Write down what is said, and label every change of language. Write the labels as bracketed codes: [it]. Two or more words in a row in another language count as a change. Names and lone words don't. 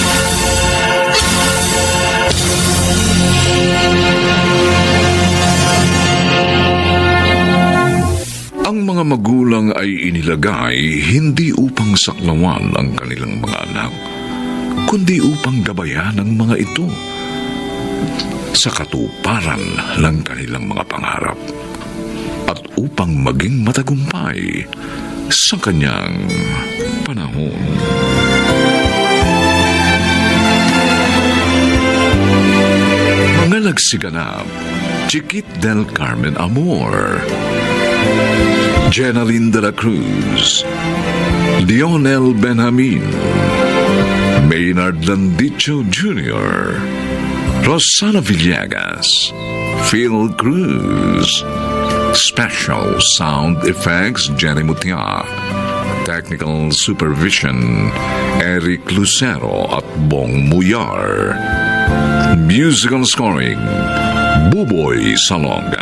[tl] Ang mga magulang ay inilagay hindi upang saklawan ang kanilang mga anak, kundi upang gabayan ang mga ito sa katuparan ng kanilang mga pangarap at upang maging matagumpay sa kanyang panahon. Mga nagsiganap, Chiquit del Carmen Amor, Jenaline de la Cruz, Lionel Benjamin, Maynard Landicho Jr., Rosana Villegas, Phil Cruz, [en] Special Sound Effects Jenny Mutia, Technical Supervision Eric Lucero at Bong Muyar, Musical Scoring Buboy Salonga.